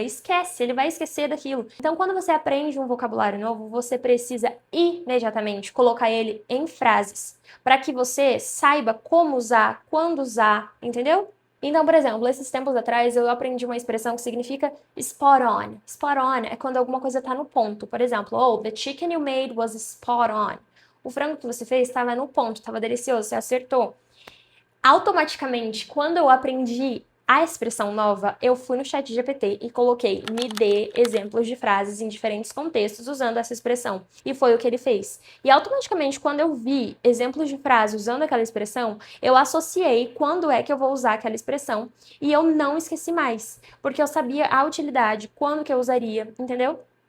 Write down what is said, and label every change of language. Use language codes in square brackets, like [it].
[pt] Esquece, ele vai esquecer daquilo. Então, quando você aprende um vocabulário novo, você precisa imediatamente colocar ele em frases, para que você saiba como usar, quando usar, entendeu? Então, por exemplo, esses tempos atrás eu aprendi uma expressão que significa spot on. Spot on é quando alguma coisa tá no ponto. Por exemplo, [en] oh, the chicken you made was spot on. [pt] O frango que você fez estava no ponto, estava delicioso, você acertou. Automaticamente, quando eu aprendi a expressão nova, eu fui no chat GPT e coloquei me dê exemplos de frases em diferentes contextos usando essa expressão. E foi o que ele fez. E automaticamente, quando eu vi exemplos de frases usando aquela expressão, eu associei quando é que eu vou usar aquela expressão e eu não esqueci mais, porque eu sabia a utilidade, quando que eu usaria, entendeu?